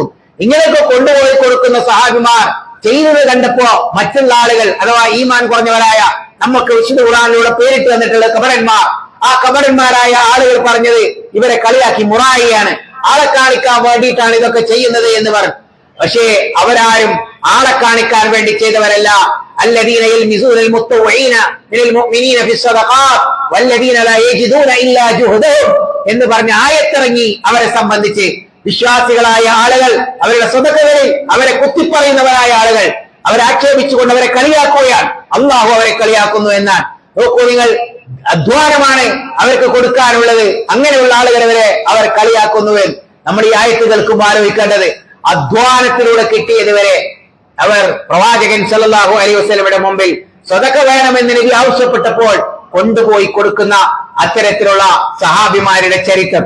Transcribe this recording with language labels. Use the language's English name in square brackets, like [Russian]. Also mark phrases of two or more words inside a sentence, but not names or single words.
[Malayalam] ഇങ്ങനെയൊക്കെ കൊണ്ടുപോയി കൊടുക്കുന്ന സഹാബിമാർ ചെയ്യുന്നത് കണ്ടപ്പോ മറ്റുള്ള ആളുകൾ അഥവാ ഈമാൻ കുറഞ്ഞവരായ നമുക്ക് വിശുദ്ധ ഖുർആനിലൂടെ പേരിട്ട് വന്നിട്ടുള്ള കബറന്മാർ, ആ കബറന്മാരായ ആളുകൾ പറഞ്ഞത് ഇവരെ കളിയാക്കി മുറായിയാണ്, ആളെ കാണിക്കാൻ വേണ്ടിയിട്ടാണ് ഇതൊക്കെ ചെയ്യുന്നത് എന്ന് പറഞ്ഞു. പക്ഷേ അവരാരും ആളെ കാണിക്കാൻ വേണ്ടി ചെയ്തവരല്ല. [Arabic] الذين يلمزون المتطوعين من المؤمنين في الصدقات والذين لا يجدون إلا جهدهم [Malayalam] എന്ന് പറഞ്ഞ ആയത്തിറങ്ങി അവരെ സംബന്ധിച്ച്. വിശ്വാസികളായ ആളുകൾ അവരുടെ സ്വതക്കകളിൽ അവരെ കുത്തിപ്പറയുന്നവരായ ആളുകൾ അവരെ ആക്ഷേപിച്ചുകൊണ്ട് അവരെ കളിയാക്കുകയാണ്. അള്ളാഹു അവരെ കളിയാക്കുന്നു എന്നാണ്. നോക്കൂ നിങ്ങൾ, അധ്വാനമാണ് അവർക്ക് കൊടുക്കാനുള്ളത്. അങ്ങനെയുള്ള ആളുകളെ വരെ അവർ കളിയാക്കുന്നുവെന്ന് നമ്മൾ ഈ ആയത്ത് കേൾക്കുമ്പോൾ ആലോചിക്കേണ്ടത്, അധ്വാനത്തിലൂടെ കിട്ടിയത് വരെ അവർ പ്രവാചകൻ [Arabic] صلى الله عليه وسلم [Malayalam] മുമ്പിൽ സ്വതക്ക വേണമെന്ന് നബി ആവശ്യപ്പെട്ടപ്പോൾ കൊണ്ടുപോയി കൊടുക്കുന്ന അത്തരത്തിലുള്ള സഹാബിമാരുടെ ചരിത്രം.